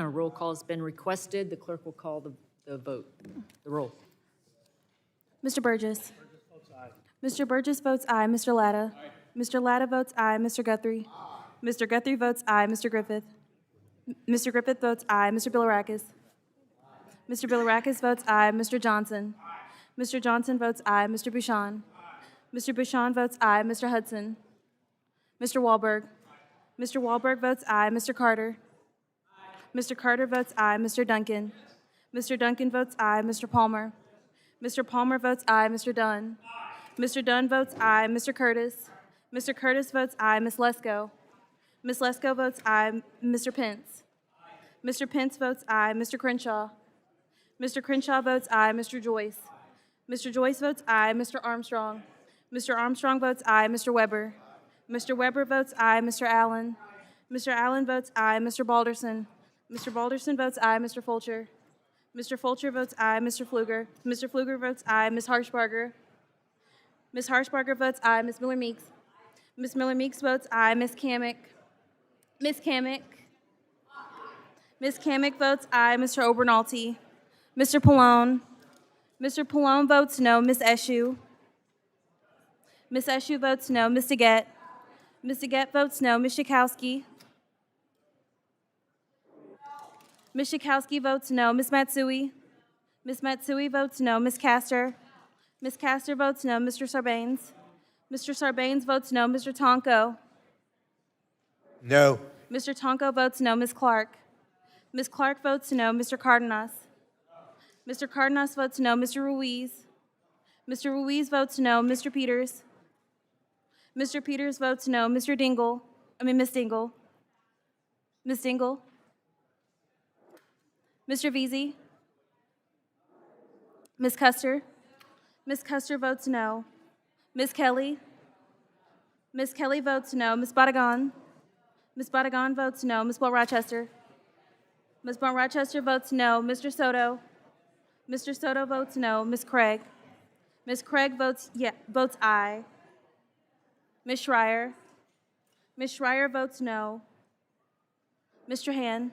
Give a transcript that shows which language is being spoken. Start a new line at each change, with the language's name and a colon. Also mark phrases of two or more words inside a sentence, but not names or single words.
English: A roll call has been requested. The clerk will call the vote. The roll. Mr. Burgess. Mr. Burgess votes aye. Mr. Latta. Mr. Latta votes aye. Mr. Guthrie? Mr. Guthrie votes aye. Mr. Griffith? Mr. Griffith votes aye. Mr. Bilirakis? Mr. Bilirakis votes aye. Mr. Johnson? Mr. Johnson votes aye. Mr. Bouchon? Mr. Bouchon votes aye. Mr. Hudson? Mr. Wahlberg? Mr. Wahlberg votes aye. Mr. Carter? Mr. Carter votes aye. Mr. Duncan? Mr. Duncan votes aye. Mr. Palmer? Mr. Palmer votes aye. Mr. Dunn? Mr. Dunn votes aye. Mr. Curtis? Mr. Curtis votes aye. Ms. Lesko? Ms. Lesko votes aye. Mr. Pence? Mr. Pence votes aye. Mr. Crenshaw? Mr. Crenshaw votes aye. Mr. Joyce? Mr. Joyce votes aye. Mr. Armstrong? Mr. Armstrong votes aye. Mr. Weber? Mr. Weber votes aye. Mr. Allen? Mr. Allen votes aye. Mr. Balderson? Mr. Balderson votes aye. Mr. Fulcher? Mr. Fulcher votes aye. Mr. Pfluger? Mr. Pfluger votes aye. Ms. Harshbarger? Ms. Harshbarger votes aye. Ms. Miller-Meeks? Ms. Miller-Meeks votes aye. Ms. Kamick? Ms. Kamick? Ms. Kamick votes aye. Mr. Obernolte? Mr. Pallone? Mr. Pallone votes no. Ms. Eshu? Ms. Eshu votes no. Ms. DeGette? Ms. DeGette votes no. Ms. Schakowsky? Ms. Schakowsky votes no. Ms. Matsui? Ms. Matsui votes no. Ms. Castor? Ms. Castor votes no. Mr. Sarbanes? Mr. Sarbanes votes no. Mr. Tonko? No. Mr. Tonko votes no. Ms. Clark? Ms. Clark votes no. Mr. Cardenas? Mr. Cardenas votes no. Mr. Ruiz? Mr. Ruiz votes no. Mr. Peters? Mr. Peters votes no. Ms. Dingle? Ms. Dingle? Ms. Dingle? Mr. Veazey? Ms. Custer? Ms. Custer votes no. Ms. Kelly? Ms. Kelly votes no. Ms. Badagon? Ms. Badagon votes no. Ms. Bell Rochester? Ms. Bell Rochester votes no. Mr. Soto? Mr. Soto votes no. Ms. Craig? Ms. Craig votes aye. Ms. Schreier? Ms. Schreier votes no. Mr. Hand?